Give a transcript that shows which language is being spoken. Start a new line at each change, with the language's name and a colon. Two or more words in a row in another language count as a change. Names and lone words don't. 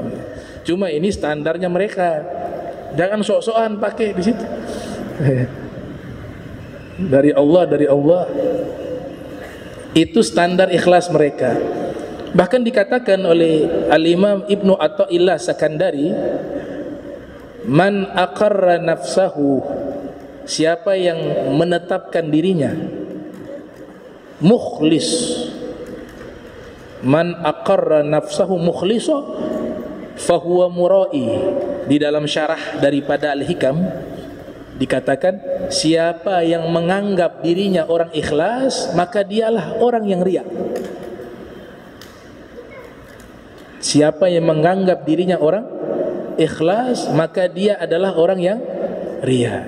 Indonesian: Cuma ini standarnya mereka. Jangan sok-sokan pakai di situ. Dari Allah. Itu standar ikhlas mereka. Bahkan dikatakan oleh Al-Imam Ibnu Athaillah Sakandari,
Arabic: من أقر نفسه,
Indonesian: siapa yang menetapkan dirinya mukhlis,
Arabic: من أقر نفسه مخلصا فهو مرائي.
Indonesian: Di dalam syarah daripada Al-Hikam dikatakan, siapa yang menganggap dirinya orang ikhlas, maka dialah orang yang riya. Siapa yang menganggap dirinya orang ikhlas, maka dia adalah orang yang riya.